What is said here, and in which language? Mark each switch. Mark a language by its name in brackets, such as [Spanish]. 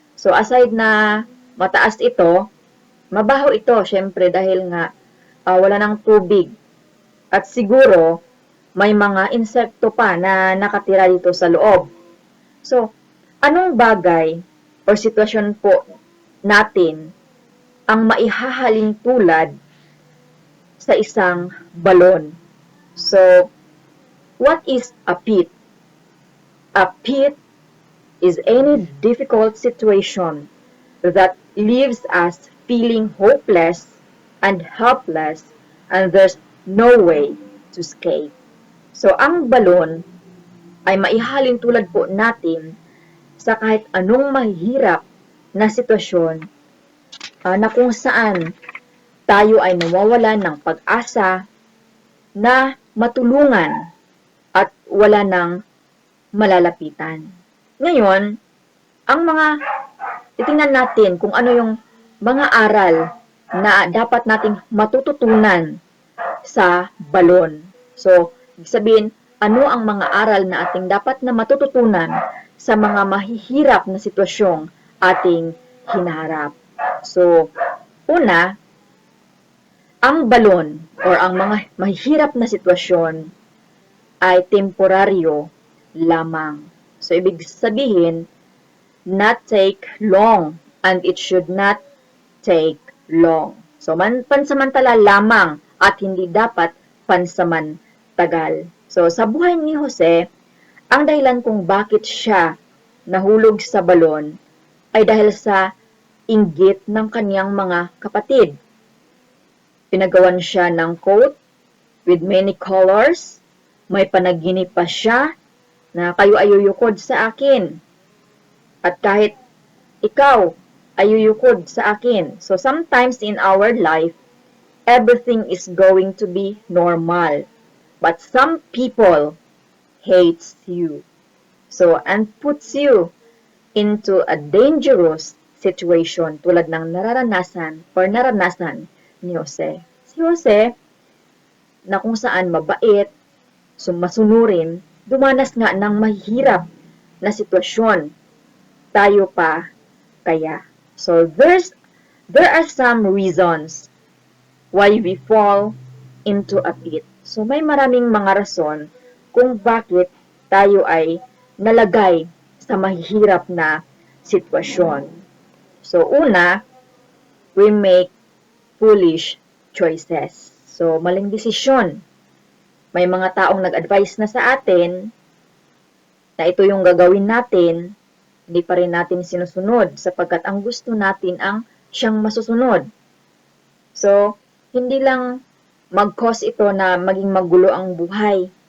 [Filipino] So aside na mataas ito, mabaho ito syempre dahil nga wala ng tubig at siguro may mga insekto pa na nakatira dito sa loob. So anong bagay o sitwasyon po natin ang maihahalin tulad sa isang balon? [English] So, what is a pit? A pit is any difficult situation that leaves us feeling hopeless and helpless and there's no way to escape. [Filipino] So, ang balon ay maihalin tulad po natin sa kahit anong mahihirap na sitwasyon na kung saan tayo ay nawawalan ng pag-asa na matulungan at wala ng malalapitan. Ngayon, titingnan natin kung ano yung mga aral na dapat nating matututunan sa balon. So, ibig sabihin, Ano ang mga aral na ating dapat na matututunan sa mga mahihirap na sitwasyong ating hinaharap? So, una, ang balon or ang mga mahihirap na sitwasyon ay temporaryo lamang. [English] So, [Filipino] ibig sabihin, [English] not take long and it should not take long. [Filipino] So, pansamantala lamang at hindi dapat pansamantagal. So, sa buhay ni Jose, ang dahilan kung bakit siya nahulog sa balon ay dahil sa inggit ng kaniyang mga kapatid. Pinagawan siya ng [English] coat with many colors. [Filipino] May panaginip pa siya na kayo ay yuyukod sa akin. At kahit ikaw ay yuyukod sa akin. [English] So sometimes in our life, everything is going to be normal. But some people hates you. So, and puts you into a dangerous situation [Filipino] tulad ng naranasan ni Jose. Si Jose, na kung saan mabait, masunurin, dumanas nga ng mahirap na sitwasyon. Tayo pa kaya. [English] So, there are some reasons why we fall into a pit. [Filipino] So, may maraming mga rason kung bakit tayo ay nalagay sa mahihirap na sitwasyon. [English] So, [Filipino] una, [English] we make foolish choices. [Filipino] So, maling desisyon. May mga taong nag-advise na sa atin na ito yung gagawin natin, hindi pa rin natin sinusunod sapagkat ang gusto natin ang siyang masusunod. So, hindi lang mag-cause ito na maging magulo ang buhay.